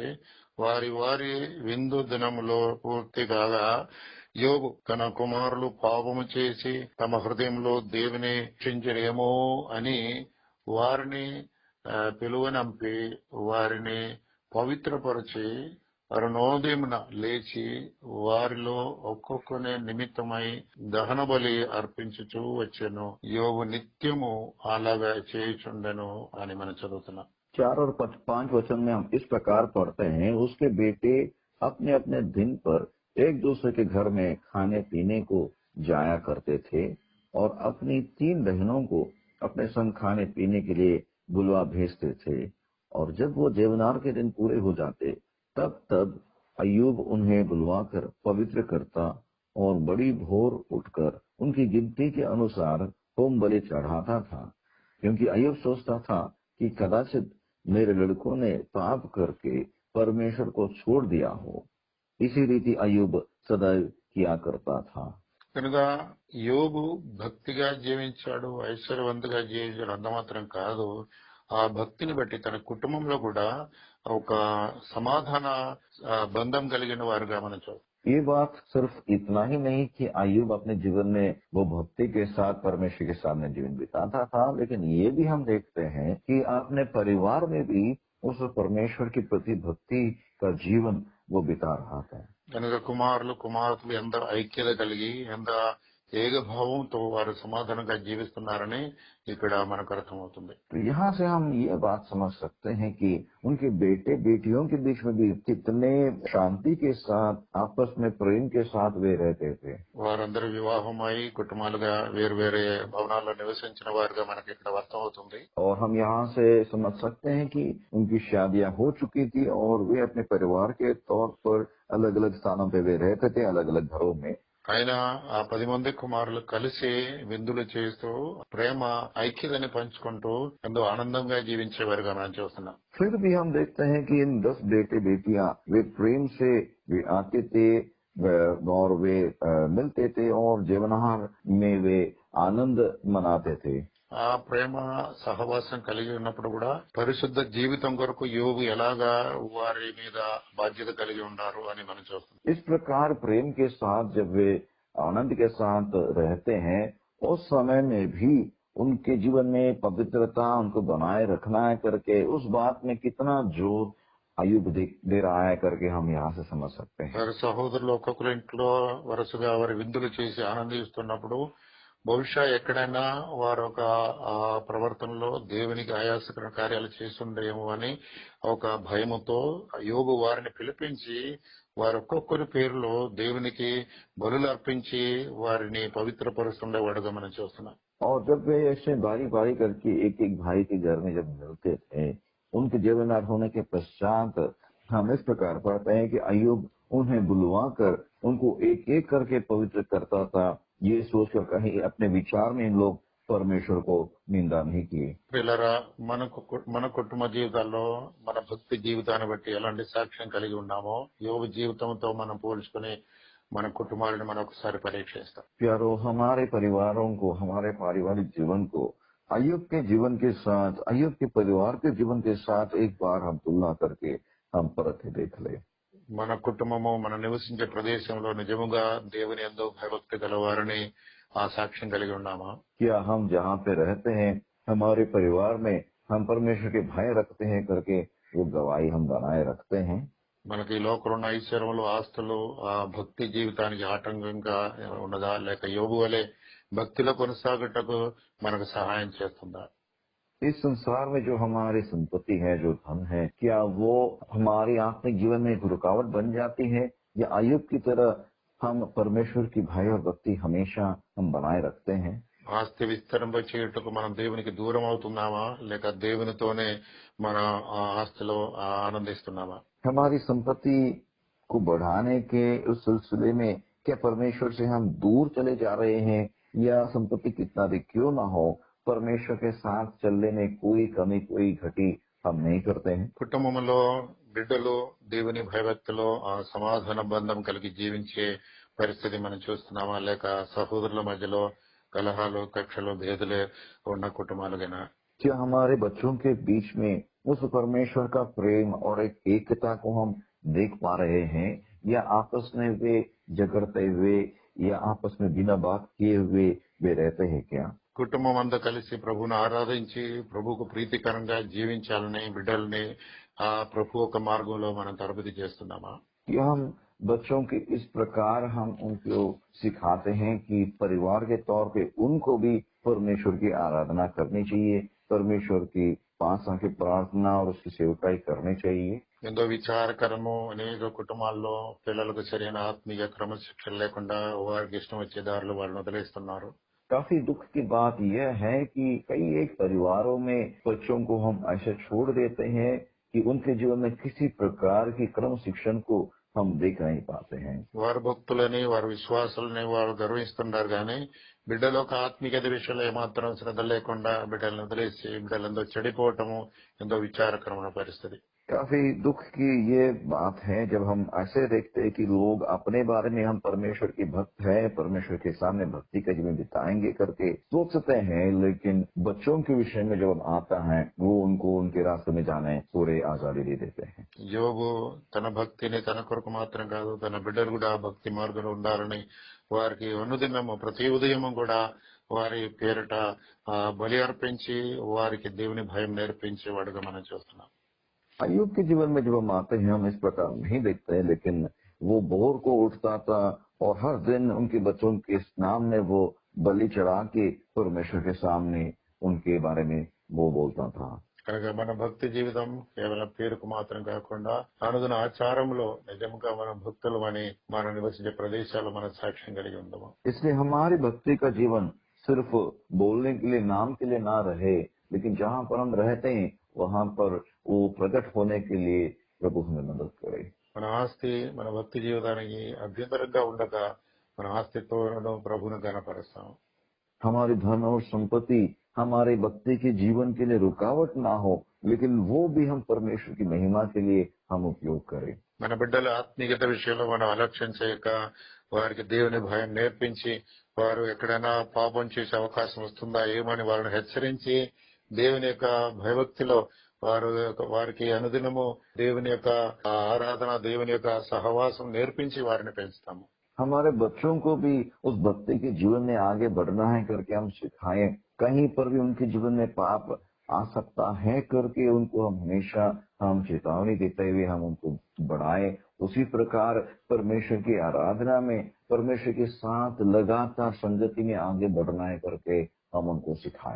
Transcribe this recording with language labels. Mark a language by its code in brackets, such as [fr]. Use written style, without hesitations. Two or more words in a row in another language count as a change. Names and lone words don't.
[te] వారి వారి విందు దినములో పూర్తి కాగా యోబు తన కుమారులు పాపము చేసి తమ హృదయంలో దేవుని రక్షించరేమో అని వారిని పిలువనంపి వారిని పవిత్రపరిచి అరుణోదయమున లేచి వారిలో ఒక్కొక్కనే నిమిత్తమై దహన బలి అర్పించుచూ వచ్చెను. యోబు నిత్యము అలాగా చేయుచుండెను అని మనం చదువుతున్నాం. [hi] 4 और 5 वचन में हम इस प्रकार पढ़ते हैं, उसके बेटे अपने अपने दिन पर एक दूसरे के घर में खाने पीने को जाया करते थे और अपनी 3 बहनों को अपने संग खाने पीने के लिए बुलवा भेजते थे। और जब वो देवनार के दिन पूरे हो जाते तब तब अय्यूब उन्हें बुलवाकर पवित्र करता और बड़ी भोर उठकर उनकी गिनती के अनुसार होम बलि चढ़ाता था, क्योंकि अय्यूब सोचता था कि कदाचित मेरे लड़कों ने पाप करके परमेश्वर को छोड़ दिया हो। इसी रीति अय्यूब सदैव किया करता था। [te] కనుక యోబు భక్తిగా జీవించాడు, ఐశ్వర్యవంతుగా జీవించాడు అంత మాత్రం కాదు, ఆ భక్తిని బట్టి తన కుటుంబంలో కూడా ఒక సమాధాన బంధం కలిగిన వారుగా మనం చూస్తాం. [hi] ये बात सिर्फ इतना ही नहीं कि अय्यूब अपने जीवन में वो भक्ति के साथ परमेश्वर के सामने जीवन बिताता था, लेकिन ये भी हम देखते हैं कि अपने परिवार में भी उस परमेश्वर के प्रति भक्ति का जीवन वो बिता रहा था। [te] కనుక కుమారులు కుమార్తెలు ఎంత ఐక్యత కలిగి ఎంత ఏకభావంతో వారు సమాధానంగా జీవిస్తున్నారని ఇక్కడ మనకు అర్థమవుతుంది. [hi] तो यहाँ से हम ये बात समझ सकते हैं कि उनके बेटे बेटियों के बीच में भी कितने शांति के साथ आपस में प्रेम के साथ वे रहते थे। [te] వారందరూ వివాహమై కుటుంబాలుగా వేరు వేరే భవనాల్లో నివసించిన వారుగా మనకి ఇక్కడ అర్థమవుతుంది. [hi] और हम यहाँ से समझ सकते हैं कि उनकी शादियां हो चुकी थी और वे अपने परिवार के तौर पर अलग अलग स्थानों पे वे रहते थे, अलग अलग घरों में। [te] ఆయన ఆ 10 మంది కుమారులు కలిసి విందులు చేస్తూ ప్రేమ ఐక్యతని పంచుకుంటూ ఎంతో ఆనందంగా జీవించేవారుగా మనం చూస్తున్నాం. [hi] फिर भी हम देखते हैं कि इन 10 बेटे बेटियां वे प्रेम से वे आते थे और वे मिलते थे और जीवनहार में वे आनंद मनाते थे। [te] ఆ ప్రేమ సహవాసం కలిగి ఉన్నప్పుడు కూడా పరిశుద్ధ జీవితం కొరకు యోబు ఎలాగా వారి మీద బాధ్యత కలిగి ఉన్నారు అని మనం చూస్తున్నాం. [hi] इस प्रकार प्रेम के साथ जब वे आनंद के साथ रहते हैं, उस समय में भी उनके जीवन में पवित्रता उनको बनाए रखना है करके उस बात में कितना जोर अय्यूब दे रहा है करके हम यहाँ से समझ सकते हैं। [te] వారి సహోదరులు ఒక్కొక్కరి ఇంట్లో వరుసగా వారి విందులు చేసి ఆనందిస్తున్నప్పుడు బహుశా ఎక్కడైనా వారు ఒక ప్రవర్తనలో దేవునికి ఆయాసకర కార్యాలు చేస్తుండేమో అని ఒక భయముతో యోబు వారిని పిలిపించి వారి ఒక్కొక్కరి పేరులో దేవునికి బలులు అర్పించి వారిని పవిత్రపరుస్తుండేవాడుగా మనం చూస్తున్నాం. [hi] और जब वे ऐसे बारी बारी करके एक एक भाई के घर में जब मिलते थे, उनके जीवनदार होने के पश्चात हम इस प्रकार पढ़ते हैं कि अय्यूब उन्हें बुलवा कर उनको एक एक करके पवित्र करता था, ये सोचकर कहीं अपने विचार में इन लोग परमेश्वर को निंदा नहीं किए। [te] పిల్లరా, మన కుటుంబ జీవితాల్లో మన భక్తి జీవితాన్ని బట్టి ఎలాంటి సాక్ష్యం కలిగి ఉన్నామో యోబు జీవితంతో మనం పోల్చుకుని మన కుటుంబాలను మనం ఒకసారి పరీక్షిస్తాం. [hi] प्यारो, हमारे परिवारों को, हमारे पारिवारिक जीवन को अय्यूब के जीवन के साथ, अय्यूब के परिवार के जीवन के साथ एक बार हम तुलना करके हम परख के देख ले। [te] మన కుటుంబము మనం నివసించే ప్రదేశంలో నిజముగా దేవుని యందు భయభక్తి గలవారని ఆ సాక్ష్యం కలిగి ఉన్నామా? [hi] क्या हम जहाँ पे रहते हैं, हमारे परिवार में हम परमेश्वर के भय रखते हैं करके वो गवाही हम बनाए रखते हैं? [te] మనకి ఈ లోకంలో ఉన్న ఐశ్వర్యములు ఆస్తులు ఆ భక్తి జీవితానికి ఆటంకంగా ఉన్నదా, లేక యోబు వలె భక్తిలో కొనసాగటకు మనకు సహాయం చేస్తుందా? [hi] इस संसार में जो हमारी संपत्ति है, जो धन है, क्या वो हमारे आत्मिक जीवन में एक रुकावट बन जाती है, या अय्यूब की तरह हम परमेश्वर की भय और भक्ति हमेशा हम बनाए रखते हैं? [te] ఆస్తి విస్తరింప చేయుటకు మనం దేవునికి దూరం అవుతున్నామా, లేక దేవునితోనే మన ఆ ఆస్తిలో ఆనందిస్తున్నామా? [hi] हमारी संपत्ति को बढ़ाने के उस सिलसिले में क्या परमेश्वर से हम दूर चले जा रहे हैं, या संपत्ति कितना भी क्यों ना हो, परमेश्वर के साथ चलने में कोई कमी कोई घटी हम नहीं करते हैं? [te] కుటుంబంలో బిడ్డలు దేవుని భయభక్తిలో ఆ సమాధాన బంధం కలిగి జీవించే పరిస్థితి మనం చూస్తున్నామా, లేక సహోదరుల మధ్యలో కలహాలు కక్షలు భేదలే ఉన్న కుటుంబాలుగా? [hi] क्या हमारे बच्चों के बीच में उस परमेश्वर का प्रेम और एक एकता को हम देख पा रहे हैं, या आपस में वे झगड़ते हुए या आपस में बिना बात किए हुए वे रहते हैं? क्या [te] కుటుంబం అంతా కలిసి ప్రభువును ఆరాధించి ప్రభువుకు ప్రీతికరంగా జీవించాలని బిడ్డల్ని ఆ ప్రభు ఒక మార్గంలో మనం తరబితి చేస్తున్నామా? [hi] क्या हम बच्चों के इस प्रकार हम उनको सिखाते हैं कि परिवार के तौर पे उनको भी परमेश्वर की आराधना करनी चाहिए, परमेश्वर की पास आके प्रार्थना और उसकी सेवकाई करनी चाहिए? [te] ఎంతో విచారకరము అనేక కుటుంబాల్లో పిల్లలకు సరైన ఆత్మీయ క్రమశిక్షణ లేకుండా వారికి ఇష్టం వచ్చే దారులు వాళ్ళని వదిలేస్తున్నారు. [hi] काफी दुख की बात यह है कि कई एक परिवारों में बच्चों को हम ऐसे छोड़ देते हैं कि उनके जीवन में किसी प्रकार की क्रम शिक्षण को हम देख नहीं पाते हैं। [te] వారు భక్తులని వారి విశ్వాసాలని వారు గర్విస్తున్నారు కానీ బిడ్డలో ఒక ఆత్మీయత విషయంలో ఏమాత్రం శ్రద్ధ లేకుండా బిడ్డలను వదిలేసి బిడ్డలందో చెడిపోవటము ఎంతో విచారకరమైన పరిస్థితి. [hi] काफी दुख की ये बात है जब हम ऐसे देखते हैं कि लोग अपने बारे में हम परमेश्वर के भक्त हैं, परमेश्वर के सामने भक्ति का जीवन बिताएंगे करके सोचते हैं, लेकिन बच्चों के विषय में जब आता है वो उनको उनके रास्ते में जाने पूरे आजादी दे देते हैं। [te] యోబు తన భక్తిని తన కొరకు మాత్రం కాదు తన బిడ్డలు కూడా భక్తి మార్గంలో ఉండాలని వారికి అనుదినము ప్రతి ఉదయము కూడా వారి పేరిట బలి అర్పించి వారికి దేవుని భయం నేర్పించి వాడుగా మనం చూస్తున్నాం. [hi] अय्यूब के जीवन में जब हम आते हैं हम इस प्रकार नहीं देखते हैं, लेकिन वो भोर को उठता था और हर दिन उनके बच्चों के नाम में वो बलि चढ़ा के परमेश्वर के सामने उनके बारे में वो बोलता था। [te] కనుక మన భక్తి జీవితం కేవలం పేరుకు మాత్రం కాకుండా అనుదిన ఆచారంలో నిజంగా మనం భక్తులు అని మనం నివసించే ప్రదేశాల్లో మన సాక్ష్యం కలిగి ఉందాము. [hi] इसलिए हमारी भक्ति का जीवन सिर्फ बोलने के लिए, नाम के लिए ना रहे, लेकिन जहाँ पर हम रहते हैं वहाँ पर वो प्रकट होने के लिए प्रभु हमें मदद करे। [te] మన ఆస్తి మన భక్తి జీవితానికి అభ్యంతరంగా ఉండగా మన ఆస్తితో ప్రభువును గణపరుస్తాం. [hi] हमारी धन और संपत्ति हमारे भक्ति के जीवन के लिए रुकावट ना हो, लेकिन वो भी हम परमेश्वर की महिमा के लिए हम उपयोग करें। [te] మన బిడ్డల ఆత్మీయత విషయంలో మనం అలక్ష్యం చేయక వారికి దేవుని భయం నేర్పించి వారు ఎక్కడైనా పాపం చేసే అవకాశం వస్తుందా ఏమని వారిని హెచ్చరించి దేవుని యొక్క భయభక్తిలో వారికి అనుదినము దేవుని యొక్క ఆరాధన దేవుని యొక్క సహవాసం నేర్పించి వారిని పెంచుతాము. [hi] हमारे बच्चों को भी उस भक्ति के जीवन में आगे बढ़ना है करके हम सिखाएं। कहीं पर भी उनके जीवन में पाप आ सकता है करके उनको हम हमेशा चेतावनी देते हुए हम उनको बढ़ाएं। उसी प्रकार परमेश्वर की आराधना में परमेश्वर के साथ लगातार संगति में आगे बढ़ना है करके हम उनको सिखाएं।